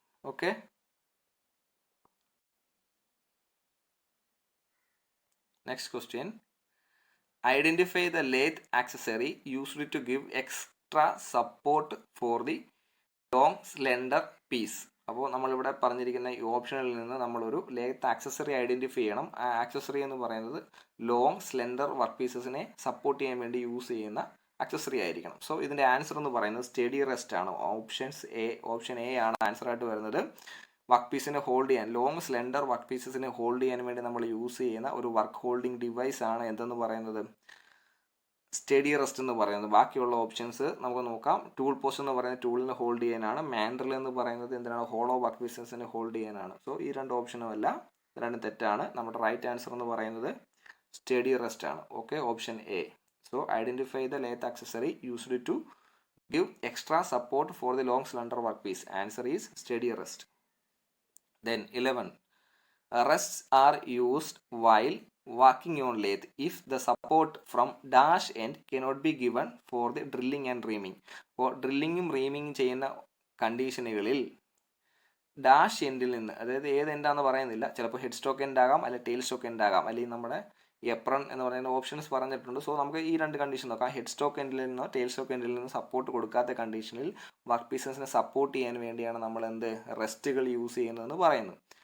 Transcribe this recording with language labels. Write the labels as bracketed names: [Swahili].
[English] Okay, next question, identify the lathe accessory used to give extra support for the long slender piece. [Malayalam] അപ്പോൾ നമ്മളിവിടെ പറഞ്ഞിരിക്കുന്ന ഈ ഓപ്ഷനിൽ നിന്ന് നമ്മളൊരു ലേത്ത് ആക്സസറി ഐഡൻറ്റിഫൈ ചെയ്യണം. ആ ആക്സസറി എന്ന് പറയുന്നത് ലോങ് സ്ലെൻഡർ വർക്ക് പീസസിനെ സപ്പോർട്ട് ചെയ്യാൻ വേണ്ടി യൂസ് ചെയ്യുന്ന ആക്സസറി ആയിരിക്കണം. സോ ഇതിൻ്റെ ആൻസർ എന്ന് പറയുന്നത് സ്റ്റഡി റെസ്റ്റ് ആണ്. ഓപ്ഷൻ എ ആണ് ആൻസർ ആയിട്ട് വരുന്നത്. വർക്ക് പീസിനെ ഹോൾഡ് ചെയ്യാൻ, ലോങ് സ്ലെൻഡർ വർക്ക് പീസസിനെ ഹോൾഡ് ചെയ്യാൻ വേണ്ടി നമ്മൾ യൂസ് ചെയ്യുന്ന ഒരു വർക്ക് ഹോൾഡിംഗ് ഡിവൈസ് ആണ് എന്തെന്ന് പറയുന്നത്, സ്റ്റഡി റെസ്റ്റ് എന്ന് പറയുന്നത്. ബാക്കിയുള്ള ഓപ്ഷൻസ് നമുക്ക് നോക്കാം. ടൂൾ പോസ്റ്റ് എന്ന് പറയുന്നത് ടൂളിനെ ഹോൾഡ് ചെയ്യാനാണ്. മാൻഡ്രിൽ എന്ന് പറയുന്നത് എന്തിനാണ്, ഹോളോ വർക്ക് പീസസിനെ ഹോൾഡ് ചെയ്യാനാണ്. സോ ഈ രണ്ട് ഓപ്ഷനും അല്ല, രണ്ടും തെറ്റാണ്. നമ്മുടെ റൈറ്റ് ആൻസർ എന്ന് പറയുന്നത് സ്റ്റഡി റെസ്റ്റ് ആണ്. Okay, option A. [English] So identify the lathe accessory used to give extra support for the long slender workpiece. Answer is steady rest. Then 11, rests are used while working on lathe if the support from dash end cannot be given for the drilling and reaming. [Malayalam] അപ്പോൾ ഡ്രില്ലിങ്ങും റീമിങ്ങും ചെയ്യുന്ന കണ്ടീഷനുകളിൽ dash എൻഡിൽ നിന്ന്, അതായത് ഏത് എൻഡാന്ന് പറയുന്നില്ല, ചിലപ്പോൾ head stock end ആകാം, അല്ലെങ്കിൽ ടെയിൽ സ്റ്റോക്ക് എൻഡ് ആകാം, അല്ലെങ്കിൽ നമ്മുടെ എപ്രൺ എന്ന് പറയുന്ന ഓപ്ഷൻസ് പറഞ്ഞിട്ടുണ്ട്. സോ നമുക്ക് ഈ രണ്ട് കണ്ടീഷൻ നോക്കാം. ഹെഡ് സ്റ്റോക്ക് എൻഡിൽ നിന്നോ ടെയിൽ സ്റ്റോക്ക് എൻഡിൽ നിന്നോ സപ്പോർട്ട് കൊടുക്കാത്ത കണ്ടീഷനിൽ വർക്ക് പീസസിനെ സപ്പോർട്ട് ചെയ്യാൻ വേണ്ടിയാണ് നമ്മൾ റെസ്റ്റുകൾ യൂസ് ചെയ്യുന്നതെന്ന് പറയുന്നത്.